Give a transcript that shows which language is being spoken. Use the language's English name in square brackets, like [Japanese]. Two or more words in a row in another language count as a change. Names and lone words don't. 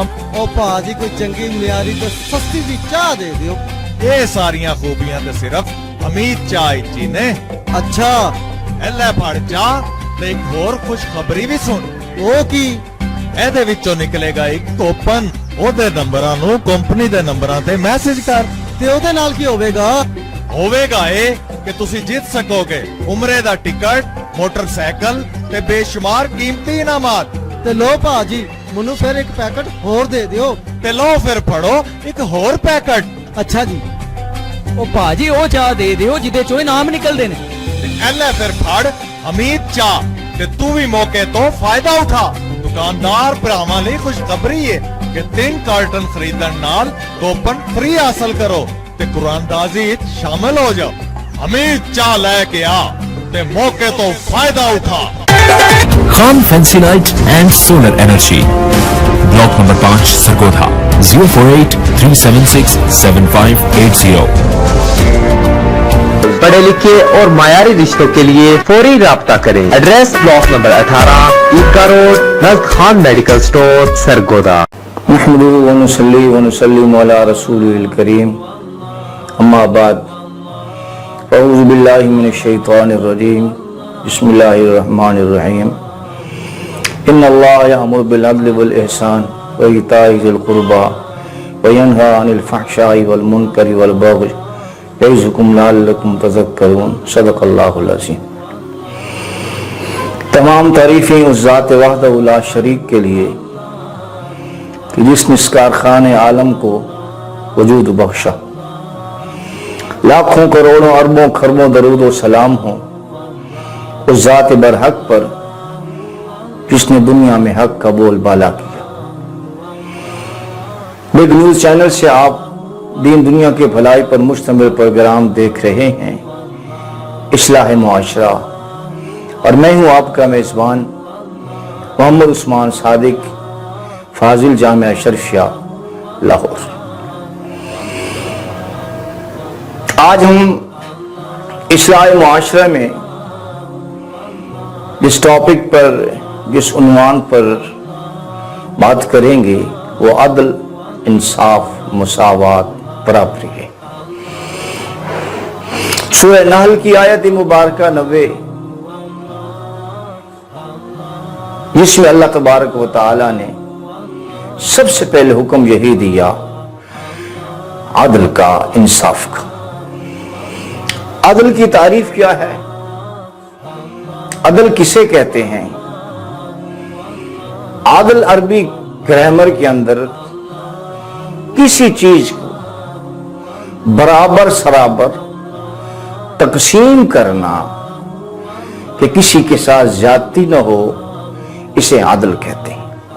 [Punjabi] او پاجی کوئی چنگی معیاری تے سستی دی چاہ دے دیو۔ یہ ساریاں خوبیاں تے صرف حمید چائے چی نے۔ اچھا ایلے پھڑ چاہ تے ایک اور خوشخبری بھی سن۔ او کی؟ اے دے وچوں نکلے گا ایک کوپن، او دے نمبراں نو کمپنی دے نمبراں تے میسج کر۔ تے او دے نال کی ہوے گا؟ ہوے گا اے کہ تسی جیت سکو گے عمرے دا ٹکٹ، موٹر سائیکل تے بے شمار قیمتی انعامات۔ تے لو پاجی منو پھر ایک پیکٹ اور دے دیو۔ تے لو پھر پھڑو ایک اور پیکٹ۔ اچھا جی۔ او پاجی او چاہ دے دیو جدے چوئے نام نکل دینے۔ ایلے پھر پھڑ حمید چاہ تے تو بھی موقع تو فائدہ اٹھا۔ دکاندار براہماں لئی خوشخبری ہے کہ 3 کارٹن خریدن نال کوپن فری حاصل کرو تے قرآن دازی شامل ہو جاؤ۔ حمید چاہ لے کے آ تے موقع تو فائدہ اٹھا۔ خان فینسی لائٹ اینڈ سولر انرجی، بلاک نمبر 5، سرگودھا، 048 376 7580۔ [Urdu] پڑھے لکھے اور معیاری رشتوں کے لیے فوری رابطہ کریں۔ ایڈریس بلاک نمبر 18، عیدگاہ روڈ، نزد خان میڈیکل سٹور، سرگودھا۔ [Arabic] نحمدہ ونصلی ونسلم علی رسول الکریم، اما بعد، اعوذ باللہ من الشیطان الرجیم، بسم اللہ الرحمن الرحیم۔ ان اللہ یأمر بالعدل والإحسان وإیتاء ذی القربى وینہی عن الفحشاء والمنکر والبغی یعظکم لعلکم تذکرون، صدق اللہ العظیم۔ [Urdu] تمام تعریفیں اس ذات وحدہ لا شریک کے لیے کہ جس نے اس کارخانے عالم کو وجود بخشا۔ لاکھوں کروڑوں اربوں خربوں درود و سلام ہوں اس ذات برحق پر جس نے دنیا میں حق کا بول بالا کیا۔ بگ نیوز چینل سے آپ دین دنیا کے بھلائی پر مشتمل پروگرام دیکھ رہے ہیں۔ اصلاح معاشرہ، اور میں ہوں آپ کا میزبان محمد عثمان صادق، فاضل جامعہ شریفیہ لاہور. آج ہم اصلاح معاشرہ میں جس ٹاپک پر، جس عنوان پر بات کریں گے وہ عدل، انصاف، مساوات، برابری ہے. سورہ نحل کی آیت مبارکہ 90، جس میں اللہ تبارک و تعالیٰ نے سب سے پہلے حکم یہی دیا عدل کا، انصاف کا. عدل کی تعریف کیا ہے? عدل کسے کہتے ہیں? عدل عربی گرامر کے اندر کسی چیز کو برابر سرابر تقسیم کرنا کہ کسی کے ساتھ زیادتی نہ ہو، اسے عادل کہتے ہیں.